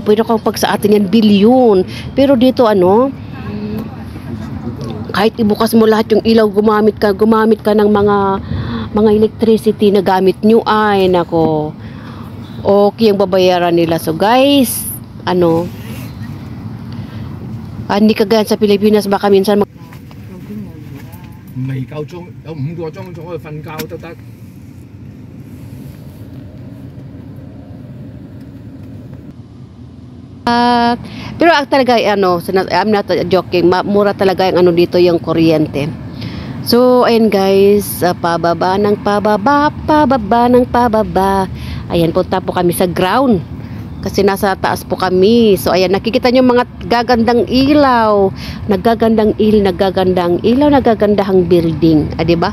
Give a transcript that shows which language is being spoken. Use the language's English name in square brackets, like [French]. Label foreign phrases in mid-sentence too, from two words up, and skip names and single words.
[Filipino] Pero kapag sa atin yan, bilyon. Pero dito ano, kahit ibukas mo lahat yung ilaw, gumamit ka ng mga electricity na gamit nyo, ay nako, okay yung babayaran nila. So guys, ano, hindi kagaya sa Pilipinas, baka minsan [Cantonese] 未夠鐘，有5個鐘仲可以瞓覺都得。 [Filipino] Pero talaga ano, [English] I'm not joking, [Filipino] mura talaga yung ano dito, yung kuryente. So ayan guys, pababa ng pababa. Ayan, punta po kami sa ground kasi nasa taas po kami. So ayan, nakikita nyo mga gagandang ilaw, nagagandang building, diba?